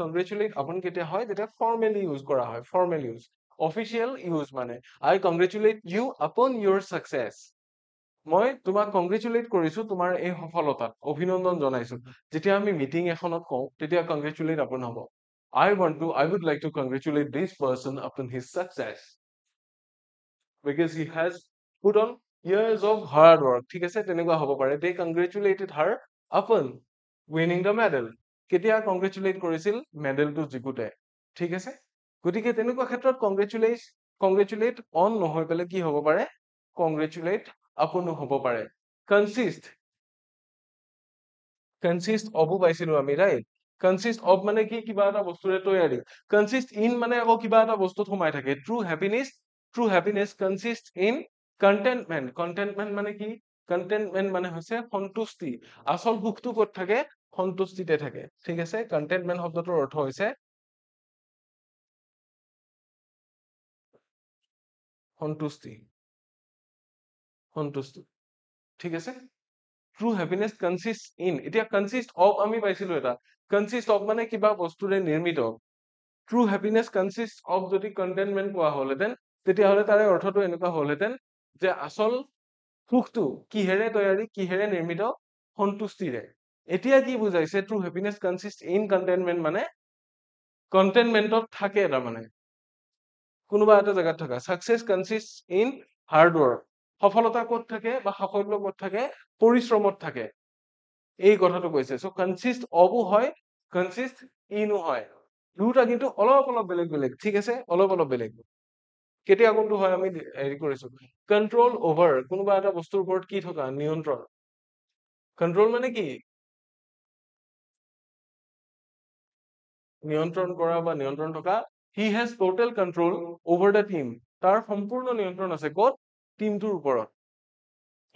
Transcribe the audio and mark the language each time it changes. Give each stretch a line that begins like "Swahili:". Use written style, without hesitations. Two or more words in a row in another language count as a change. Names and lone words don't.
English: congratulate upon
Assamese: কেতিয়া হয় যেতিয়া
English: formally use
Assamese: কৰা হয়
English: formal use official use মানে I congratulate you upon your success
Assamese: মই তোমাক কংগ্ৰেচুলেট কৰিছো তোমাৰ এই সফলতাত অভিনন্দন জনাইছো যেতিয়া আমি মিটিং এখনত কওঁ তেতিয়া
English: congratulate upon
Assamese: হ'ব I
English: would like to congratulate this person upon his success because he has put on years of hard work
Assamese: ঠিক আছে তেনেকুৱা হ'ব পাৰে
English: they congratulated her upon winning the medal
Assamese: কেতিয়া congratulate কৰিছিল মেডেলটো জিকোতে ঠিক আছে গতিকে তেনেকুৱা ক্ষেত্ৰত
English: congratulate on
Assamese: নহয় পেলে কি হ'ব পাৰে
English: congratulate upon
Assamese: হ'ব পাৰে
English: consist of
Assamese: পাইছিলো আমি ৰাইট
English: consist of
Assamese: মানে কি কিবা এটা বস্তুৰে তৈয়াৰী
English: consist in
Assamese: মানে আকৌ কিবা এটা বস্তুত সোমাই থাকে
English: true happiness consists in contentment
Assamese: মানে কি contentment মানে হৈছে সন্তুষ্টি আচল সুখটো ক'ত থাকে সন্তুষ্টিতে থাকে ঠিক আছে contentment শব্দটোৰ অৰ্থ হৈছে সন্তুষ্টি সন্তুষ্টি ঠিক আছে
English: true happiness consists in
Assamese: এতিয়া
English: consist of
Assamese: আমি পাইছিলো এটা
English: consist of
Assamese: মানে কিবা বস্তুৰে নিৰ্মিত
English: true happiness consists of
Assamese: যদি contentment কোৱা হ'লহেঁতেন তেতিয়াহ'লে তাৰে অৰ্থটো এনেকুৱা হ'লহেঁতেন যে আচল সুখটো কিহেৰে তৈয়াৰী কিহেৰে নিৰ্মিত সন্তুষ্টিৰে এতিয়া কি বুজাইছে
English: true happiness consists in contentment
Assamese: মানে contentmentত থাকে তাৰমানে কোনোবা এটা জায়গাত থাকা
English: success consists in hard work
Assamese: সফলতা ক'ত থাকে বা সাফল্য ক'ত থাকে পৰিশ্ৰমত থাকে এই কথাটো কৈছে সো
English: consist ofও
Assamese: হয়
English: consist inও
Assamese: হয় দুটা কিন্তু অলপ অলপ বেলেগ বেলেগ ঠিক আছে অলপ অলপ বেলেগ কেতিয়া কোনটো হয় আমি হেৰি কৰিছো
English: control over
Assamese: কোনোবা এটা বস্তুৰ ওপৰত কি থকা নিয়ন্ত্ৰণ কন্ট্ৰোল মানে কি নিয়ন্ত্ৰণ কৰা বা নিয়ন্ত্ৰণ থকা
English: he has total control over the team
Assamese: তাৰ সম্পূৰ্ণ নিয়ন্ত্ৰণ আছে ক'ত টিমটোৰ ওপৰত